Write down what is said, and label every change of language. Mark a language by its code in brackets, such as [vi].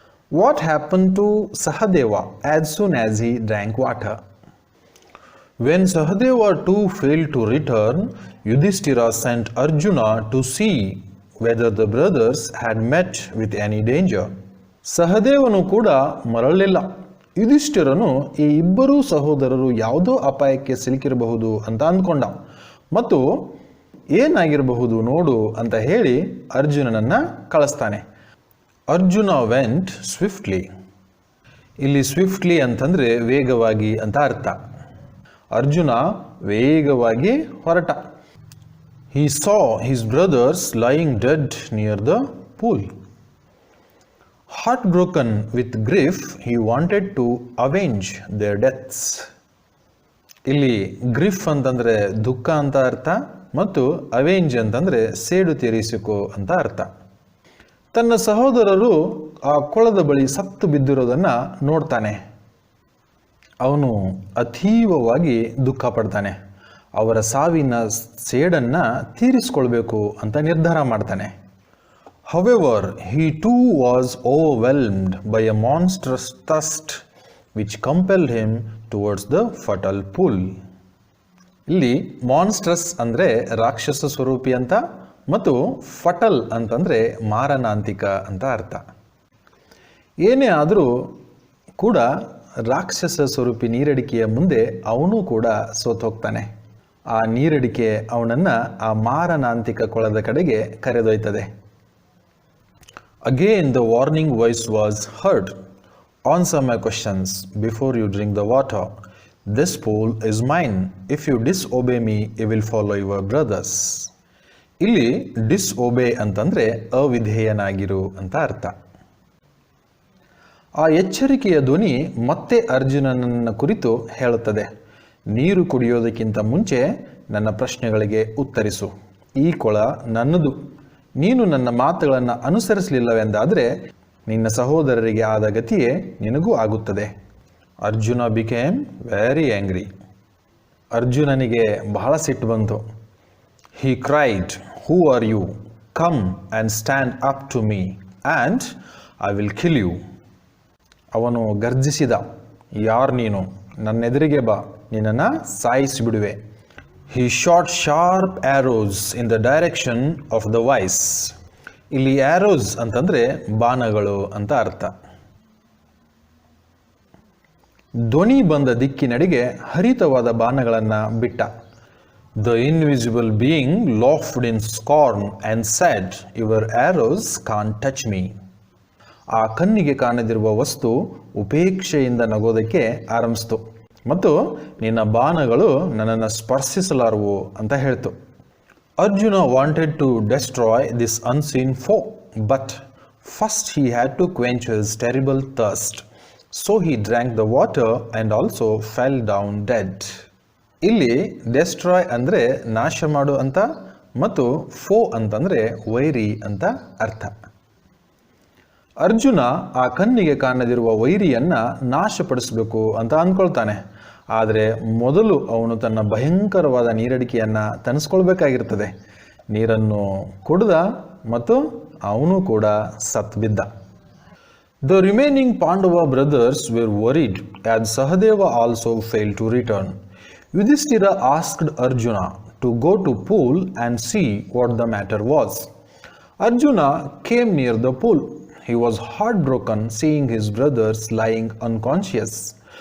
[en] What happened to Sahadeva as soon as he drank water? When Sahadeva too failed to return, Yudhishthira sent Arjuna to see whether the brothers had met with any danger. [kn] ಸಹದೇವನು ಕೂಡ ಮರಳಿಲ್ಲ. ಯುಧಿಷ್ಠಿರನು ಈ ಇಬ್ಬರೂ ಸಹೋದರರು ಯಾವುದೋ ಅಪಾಯಕ್ಕೆ ಸಿಲುಕಿರಬಹುದು ಅಂತ ಅಂದ್ಕೊಂಡ ಮತ್ತು ಏನಾಗಿರಬಹುದು ನೋಡು ಅಂತ ಹೇಳಿ ಅರ್ಜುನನನ್ನು ಕಳಿಸ್ತಾನೆ. Arjuna [en] Went swiftly. [kn] ಇಲ್ಲಿ ಸ್ವಿಫ್ಟ್ಲಿ ಅಂತಂದರೆ ವೇಗವಾಗಿ ಅಂತ ಅರ್ಥ. ಅರ್ಜುನ ವೇಗವಾಗಿ ಹೊರಟ. [en] He saw his brothers lying dead near the pool. Heartbroken with grief, he wanted to avenge their deaths. [kn] ಇಲ್ಲಿ ಗ್ರಿಫ್ ಅಂತಂದರೆ ದುಃಖ ಅಂತ ಅರ್ಥ ಮತ್ತು ಅವೆಂಜ್ ಅಂತಂದರೆ ಸೇಡು ತೀರಿಸಿಕೋ ಅಂತ ಅರ್ಥ. ತನ್ನ ಸಹೋದರರು ಆ ಕೊಳದ ಬಳಿ ಸತ್ತು ಬಿದ್ದಿರೋದನ್ನು ನೋಡ್ತಾನೆ. ಅವನು ಅತೀವವಾಗಿ ದುಃಖ ಪಡ್ತಾನೆ. ಅವರ ಸಾವಿನ ಸೇಡನ್ನು ತೀರಿಸಿಕೊಳ್ಬೇಕು ಅಂತ ನಿರ್ಧಾರ ಮಾಡ್ತಾನೆ. [en] However, he too was overwhelmed by a monstrous thirst. which compelled him towards the fatal pool. [kn] ಇಲ್ಲಿ ಮಾನ್ಸ್ಟ್ರಸ್ ಅಂದರೆ ರಾಕ್ಷಸ ಸ್ವರೂಪಿ ಅಂತ ಮತ್ತು ಫಟಲ್ ಅಂತಂದರೆ ಮಾರಣಾಂತಿಕ ಅಂತ ಅರ್ಥ. ಏನೇ ಆದರೂ ಕೂಡ ರಾಕ್ಷಸ ಸ್ವರೂಪಿ ನೀರಡಿಕೆಯ ಮುಂದೆ ಅವನು ಕೂಡ ಸೋತು ಹೋಗ್ತಾನೆ. ಆ ನೀರಡಿಕೆ ಅವನನ್ನು ಆ ಮಾರಣಾಂತಿಕ ಕೊಳದ ಕಡೆಗೆ ಕರೆದೊಯ್ತದೆ. [en] Again the warning voice was heard. Answer my questions before you drink the water. This pool is mine. If you disobey me, you will follow your brothers. [kn] ಇಲ್ಲಿ disobey ಅಂತಂದ್ರೆ ಅವಿಧೇಯನಾಗಿರು ಅಂತ ಅರ್ಥ. ಆ ಎಚ್ಚರಿಕೆಯ ಧ್ವನಿ ಮತ್ತೆ ಅರ್ಜುನನನ್ನ ಕುರಿತು ಹೇಳುತ್ತದೆ. ನೀರು ಕುಡಿಯೋದಕ್ಕಿಂತ ಮುಂಚೆ ನನ್ನ ಪ್ರಶ್ನೆಗಳಿಗೆ ಉತ್ತರಿಸು. ಈ ಕೊಳ ನನ್ನದು. ನೀನು ನನ್ನ ಮಾತುಗಳನ್ನು ಅನುಸರಿಸಲಿಲ್ಲವೆಂದಾದರೆ ನಿನ್ನ ಸಹೋದರರಿಗೆ ಆದ ಗತಿಯೇ ನಿನಗೂ ಆಗುತ್ತದೆ. Arjuna [en] Became very angry. [kn] ಅರ್ಜುನನಿಗೆ ಬಹಳ ಸಿಟ್ಟು ಬಂತು. [en] He cried, who are you? Come and stand up to me and I will kill you. [kn] ಅವನು ಗರ್ಜಿಸಿದ, ಯಾರು ನೀನು? ನನ್ನೆದುರಿಗೆ ಬಾ, ನಿನ್ನನ್ನು ಸಾಯಿಸಿಬಿಡುವೆ. [en] He shot sharp arrows in the direction of the vice. [kn] ಇಲ್ಲಿ arrows ಅಂತಂದ್ರೆ ಬಾಣಗಳು ಅಂತ ಅರ್ಥ. ಧ್ವನಿ ಬಂದ ದಿಕ್ಕಿನಡೆಗೆ ಹರಿತವಾದ ಬಾಣಗಳನ್ನು ಬಿಟ್ಟ. [en] The invisible being laughed in scorn and said, "Your arrows can't touch me." [kn] ಆ ಕಣ್ಣಿಗೆ ಕಾಣದಿರುವ ವಸ್ತು ಉಪೇಕ್ಷೆಯಿಂದ ನಗೋದಕ್ಕೆ ಆರಂಭಿಸಿತು ಮತ್ತು ನಿನ್ನ ಬಾಣಗಳು ನನ್ನನ್ನು ಸ್ಪರ್ಶಿಸಲಾರವು ಅಂತ ಹೇಳ್ತು. [en] Arjuna wanted to destroy this unseen foe, but first he had to quench his terrible thirst. So he drank the water and also fell down dead. [kn] ಇಲ್ಲಿ ಡೆಸ್ಟ್ರಾಯ್ ಅಂದರೆ ನಾಶ ಮಾಡು ಅಂತ ಮತ್ತು ಫೋ ಅಂತಂದರೆ ವೈರಿ ಅಂತ ಅರ್ಥ. ಅರ್ಜುನ ಆ ಕಣ್ಣಿಗೆ ಕಾಣದಿರುವ ವೈರಿಯನ್ನು ನಾಶಪಡಿಸಬೇಕು ಅಂತ ಅಂದ್ಕೊಳ್ತಾನೆ. ಆದರೆ ಮೊದಲು ಅವನು ತನ್ನ ಭಯಂಕರವಾದ ನೀರಡಿಕೆಯನ್ನು ತನಿಸ್ಕೊಳ್ಬೇಕಾಗಿರ್ತದೆ. ನೀರನ್ನು ಕುಡಿದ ಮತ್ತು ಅವನು ಕೂಡ ಸತ್ ಬಿದ್ದ. [en] The remaining Pandava brothers were worried as Sahadeva also failed to return. Yudhishthira asked Arjuna to go to pool and see what the matter was. Arjuna came near the pool. He was heartbroken seeing his brothers lying unconscious.